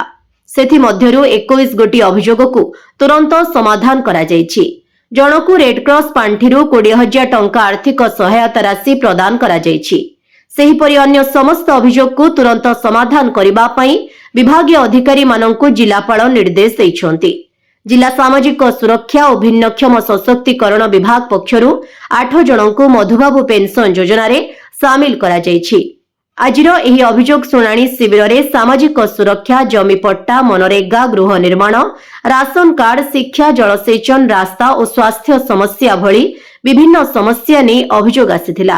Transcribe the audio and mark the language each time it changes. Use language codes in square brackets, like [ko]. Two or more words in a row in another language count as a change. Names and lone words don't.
[or] ସେଥିମଧ୍ୟରୁ 21 ଗୋଟି ଅଭିଯୋଗକୁ ତୁରନ୍ତ ସମାଧାନ କରାଯାଇଛି। ଜଣକୁ ରେଡ୍କ୍ରସ ପାଣ୍ଠିରୁ 20,000 ଟଙ୍କା ଆର୍ଥିକ ସହାୟତା ରାଶି ପ୍ରଦାନ କରାଯାଇଛି। ସେହିପରି ଅନ୍ୟ ସମସ୍ତ ଅଭିଯୋଗକୁ ତୁରନ୍ତ ସମାଧାନ କରିବା ପାଇଁ ବିଭାଗୀୟ ଅଧିକାରୀମାନଙ୍କୁ ଜିଲ୍ଲାପାଳ ନିର୍ଦ୍ଦେଶ ଦେଇଛନ୍ତି। ଜିଲ୍ଲା ସାମାଜିକ ସୁରକ୍ଷା ଓ ଭିନ୍ନକ୍ଷମ ସଶକ୍ତିକରଣ ବିଭାଗ ପକ୍ଷରୁ 8 ଜଣଙ୍କୁ ମଧୁବାବୁ ପେନସନ ଯୋଜନା ରେ ସାମିଲ କରା ଯାଇଛି। ଆଜିର ଏହି ଅଭିଯୋଗ ଶୁଣାଣି ଶିବିର ରେ ସାମାଜିକ ସୁରକ୍ଷା, ଜମି ପଟ୍ଟା, ମନରେଗା, ଗୃହ ନିର୍ମାଣ, ରାସନ କାର୍ଡ, ଶିକ୍ଷା, ଜଳସେଚନ, ରାସ୍ତା ଓ ସ୍ୱାସ୍ଥ୍ୟ ସମସ୍ୟା ଭଳି ବିଭିନ୍ନ ସମସ୍ୟା ନେ ଅଭିଯୋଗ ଆସିଥିଲା।